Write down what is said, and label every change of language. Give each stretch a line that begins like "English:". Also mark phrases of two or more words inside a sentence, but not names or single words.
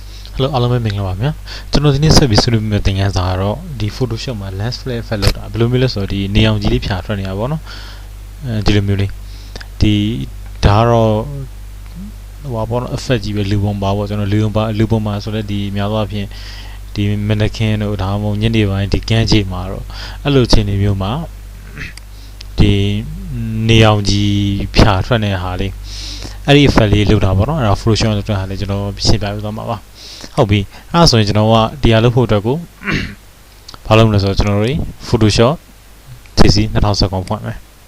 Burmese: Hello အားလုံးပဲမင်္ဂလာပါဗျာကျွန်တော်ဒီနေ့ဆက်ပြီးဆွေးနွေးမယ့်သင်ခန်းစာကတော့ဒီ Photoshop မှာ
English: lens flare effect
Burmese: လောက်တာဘယ်လိုမျိုးလဲဆိုတော့ဒီနေအောင်ကြီးလေးဖြာထွက် နေတာပေါ့နော်ဒီလိုမျိုးလေးဒီဒါကတော့ဟိုပါပေါ့နော် effect ကြီးပဲလူပုံပါပေါ့ကျွန်တော်လူပုံပါဆိုတော့ ဒီများသောအားဖြင့်ဒီ mannequin တို့ဒါမှမဟုတ်ညနေပိုင်းဒီကန်းကြီးမှာတော့အဲ့လိုအခြေအနေမျိုးမှာဒီနေအောင်ကြီးဖြာထွက်နေတဲ့ဟာလေးအဲ့ဒီ effect လေးလောက်တာပေါ့နော်အဲ့ဒါ Photoshop လောက်တာဟာလေးကျွန်တော်ရှင်းပြပေးသွားမှာပါဟုတ်ပြီအဲ့ဒါဆိုရင်ကျွန်တော်ကတရားလုပ်ဖို့အတွက်ကိုဘာလုပ်မလဲဆိုတော့ကျွန်တော်တို့ Photoshop TC 2019ဖွင့်မယ်